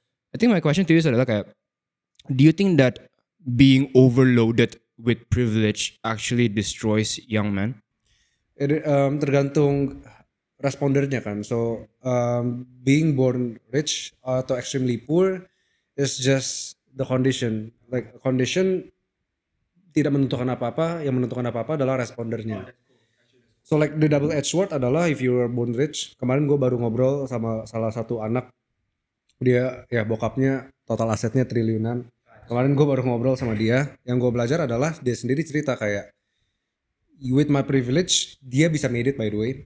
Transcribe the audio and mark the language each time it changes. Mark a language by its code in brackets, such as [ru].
[en] I think my question to you [id] adalah kayak, [en] do you think that being overloaded with privilege actually destroys young men? [id] Tergantung respondernya kan. [en] So being born rich atau extremely poor is just the condition. [id] Like condition tidak menentukan apa-apa, yang menentukan apa-apa adalah respondernya. [en] So like the double edged sword adalah if you were born rich. [id] Kemarin gue baru ngobrol sama salah satu anak, dia ya bokapnya total asetnya triliunan. Kemarin gue baru ngobrol sama dia, yang gue belajar adalah dia sendiri cerita kayak, [en] with my privilege, [id] dia bisa [en] made it by the way.